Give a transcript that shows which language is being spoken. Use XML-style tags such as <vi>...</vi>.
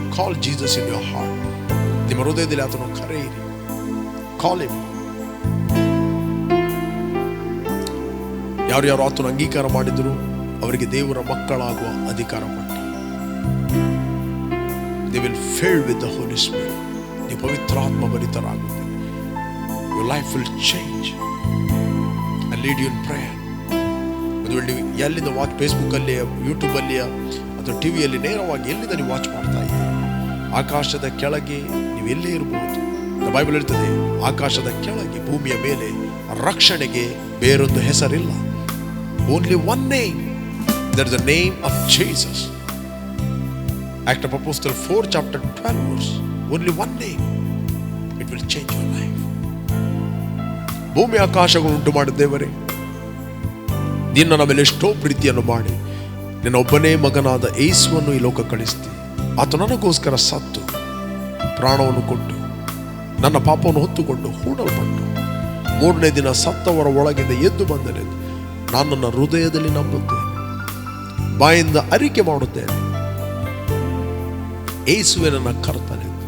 <en>Call Jesus in your heart.</en> <kn>ನಿಮ್ಮ ಹೃದಯದಲ್ಲಿ ಆತನು ಕರೆಯಿರಿ.</kn> <en>Call him.</en> <kn>ಯಾರು ಆತನು ಅಂಗೀಕಾರ ಮಾಡಿದ್ರು ಅವರಿಗೆ ದೇವರ ಮಕ್ಕಳಾಗುವ ಅಧಿಕಾರ ಕೊಟ್ಟು,</kn> <en>they will fill with the Holy Spirit.</en> <kn>ನೀವು ಪವಿತ್ರಾತ್ಮ ಭರಿತರಾಗುತ್ತೀರಿ.</kn> <en>your life will change and lead you in prayer.</en> <kn>ಒಂದು ವೇಳೆ ನೀವು ಎಲ್ಲಿಂದ ವಾಚ್, ಫೇಸ್ಬುಕ್ಕಲ್ಲಿ, ಯೂಟ್ಯೂಬಲ್ಲಿ ಅಥವಾ ಟಿವಿಯಲ್ಲಿ ನೇರವಾಗಿ ಎಲ್ಲಿಂದ ನೀವು ವಾಚ್ ಮಾಡ್ತಾ ಇದ್ದೀರಿ, ಆಕಾಶದ ಕೆಳಗೆ ನೀವು ಎಲ್ಲೇ ಇರಬಹುದು. ಬೈಬಲ್ ಹೇಳ್ತದೆ, ಆಕಾಶದ ಕೆಳಗೆ ಭೂಮಿಯ ಮೇಲೆ ರಕ್ಷಣೆಗೆ ಬೇರೊಂದು ಹೆಸರಿಲ್ಲ.</kn> <en>Only one name, that is the name of Jesus. Act of Apostle 4 chapter 12 verse. Only one name, it will change your life.</en> <kn>ಭೂಮಿ ಆಕಾಶಗಳು ಉಂಟು ಮಾಡಿದ ದೇವರೇ, ನಿನ್ನ ನಮ್ಮ ಮೇಲೆ ಎಷ್ಟೋ ಪ್ರೀತಿಯನ್ನು ಮಾಡಿ ನಿನ್ನ ಒಬ್ಬನೇ ಮಗನಾದ ಯೇಸುವನ್ನು ಈ ಲೋಕ ಕಳಿಸ್ತಿ. ಆತ ನನಗೋಸ್ಕರ ಸತ್ತು ಪ್ರಾಣವನ್ನು ಕೊಟ್ಟು ನನ್ನ ಪಾಪವನ್ನು ಹೊತ್ತುಕೊಂಡು ಹೂಡಲ್ಪಟ್ಟು ಮೂರನೇ ದಿನ ಸತ್ತವರ ಒಳಗಿಂದ ಎದ್ದು ಬಂದನೆಂದು ನಾನು ನನ್ನ ಹೃದಯದಲ್ಲಿ ನಂಬುತ್ತೇನೆ, ಬಾಯಿಂದ ಅರಿಕೆ ಮಾಡುತ್ತೇನೆ, ಯೇಸುವೇ ನನ್ನ ಕರ್ತನೆ.</kn>